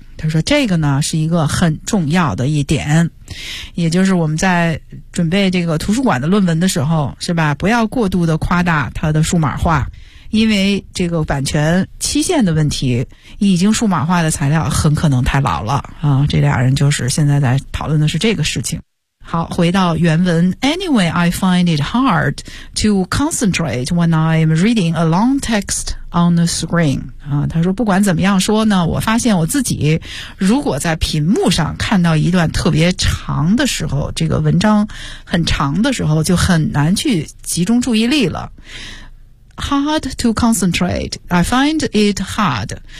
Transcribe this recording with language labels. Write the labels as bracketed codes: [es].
[zh] 他说这个呢是一个很重要的一点，也就是我们在准备这个图书馆的论文的时候，是吧，不要过度的夸大它的数码化，因为这个版权期限的问题，已经数码化的材料很可能太老了啊。这俩人就是现在在讨论的是这个事情。好，回到原文。 [en] Anyway, I find it hard to concentrate when I'm reading a long text on the screen. [zh] 他说不管怎么样说呢，我发现我自己如果在屏幕上看到一段特别长的时候，这个文章很长的时候，就很难去集中注意力了。 [en] Hard to concentrate, I find it hard.